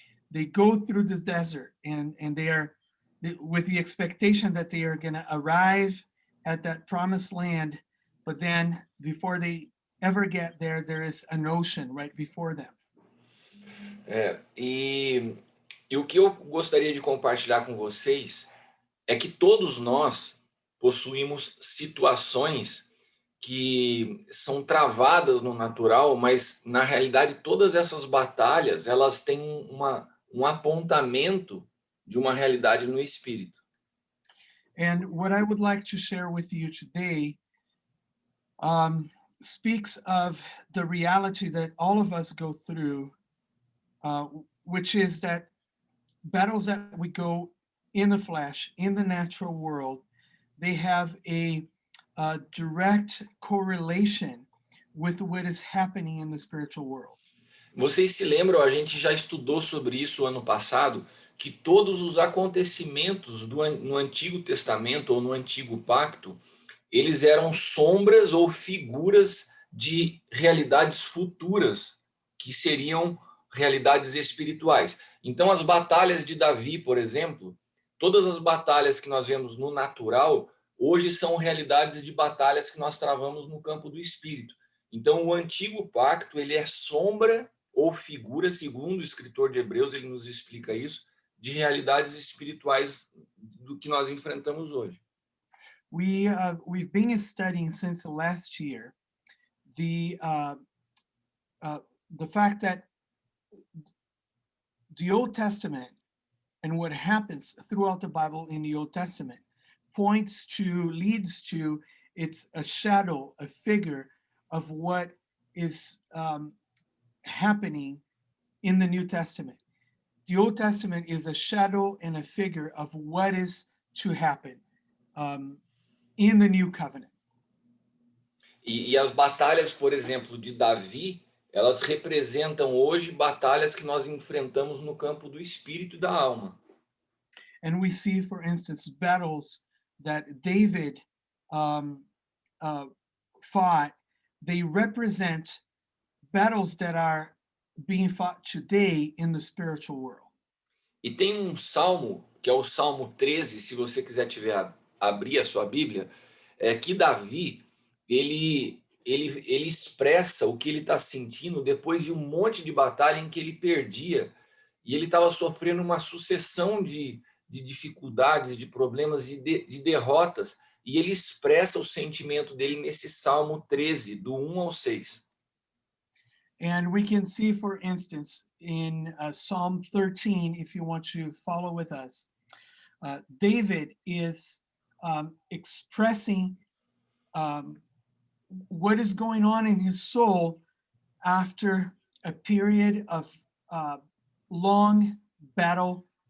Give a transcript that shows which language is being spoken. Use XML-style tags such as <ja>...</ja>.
<en>They go through this desert and they are with the expectation that they are going to arrive at that promised land, but then before they ever get there, there is an ocean right before them.</en> <pt>E o que eu gostaria de compartilhar com vocês é que todos nós possuímos situações que são travadas no natural, mas na realidade todas essas batalhas elas têm um apontamento de uma realidade no espírito.</pt> <en>And what I would like to share with you today speaks of the reality that all of us go through, which is that battles that we go in the flesh, in the natural world, they have a direct correlation with what is happening in the spiritual world.</en> <pt>Vocês se lembram, a gente já estudou sobre isso ano passado, que todos os acontecimentos no Antigo Testamento ou no Antigo Pacto, eles eram sombras ou figuras de realidades futuras, que seriam realidades espirituais. Então, as batalhas de Davi, por exemplo, todas as batalhas que nós vemos no natural, hoje são realidades de batalhas que nós travamos no campo do espírito. Então, o Antigo Pacto, ele é sombra ou figura, segundo o escritor de Hebreus, ele nos explica isso, de realidades espirituais do que nós enfrentamos hoje.</pt> <en>We've been studying since the last year the fact that the Old Testament and what happens throughout the Bible in the Old Testament leads to, it's a shadow, a figure of what is happening in the New Testament. The Old Testament is a shadow and a figure of what is to happen in the New Covenant.</en> <pt>E as batalhas, por exemplo, de Davi, elas representam hoje batalhas que nós enfrentamos no campo do espírito e da alma.</pt> <en>And we see, for instance, battles that David fought. They represent battles that are being fought today in the spiritual world.</en> <pt>E tem um salmo, que é o Salmo 13, se você quiser abrir a sua Bíblia, que Davi, ele expressa o que ele está sentindo depois de um monte de batalha em que ele perdia, e ele estava sofrendo uma sucessão de dificuldades, de problemas, de derrotas, e ele expressa o sentimento dele nesse Salmo 13, do 1 ao 6.</pt> <en>And we can see, for instance, in Psalm 13, if you want to follow with us, David is expressing what is going on in his soul after a period of long battle.</en>